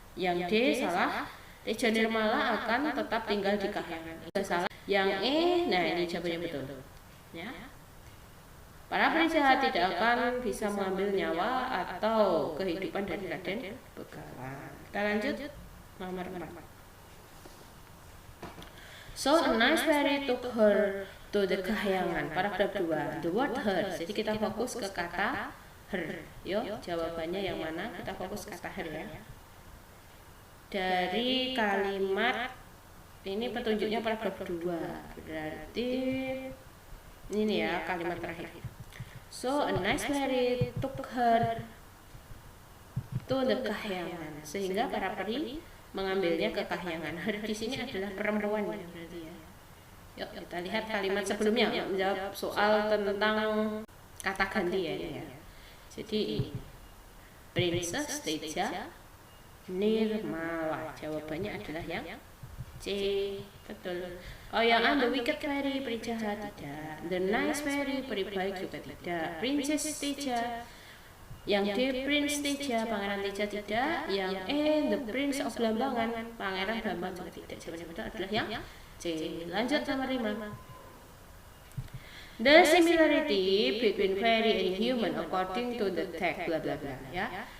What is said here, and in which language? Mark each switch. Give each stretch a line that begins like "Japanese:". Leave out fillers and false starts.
Indonesian: Yang D salah, Teja Nirmala akan tetap tinggal di kahyangan, ini salah. Yang E, nah ini jawabannya betul ya. Para peri jahat tidak akan bisa mengambil nyawa atau kehidupan dari Raden Begawan. Kita lanjut nomor 4.
English: So a nice fairy took her to the kahyangan.
Indonesian: Paragraf 2.
English: The word her.
Indonesian: Jadi kita fokus ke kata her. Yo, jawabannya yang mana? Kita fokus kata her ya. Dari kalimat ini petunjuknya paragraf 2. Berarti ini ya kalimat terakhir.
English: So a nice fairy took her to the kahyangan.
Indonesian: Sehingga para peri mengambilnya ke kahyangan. Her di sini adalah perempuan ya berarti ya. Yuk kita lihat kalimat sebelumnya menjawab soal tentang kata ganti ya. Jadi Princess Teja Nirmala. Jawabannya adalah yang C. Betul. Oh yang A,
English: the wicked fairy
Indonesian: peri jahat tidak.
English: The nice fairy
Indonesian: peri baik juga tidak. Princess Teja. Yang D, Prince Teja, Pangeran Teja tidak. Yang E,
English: the Prince of Blambangan,
Indonesian: Pangeran Blambangan juga tidak. Jawabannya betul adalah yang C. Lanjut nomor 5.
English: The similarity between fairy and human according to the text bla bla bla ya.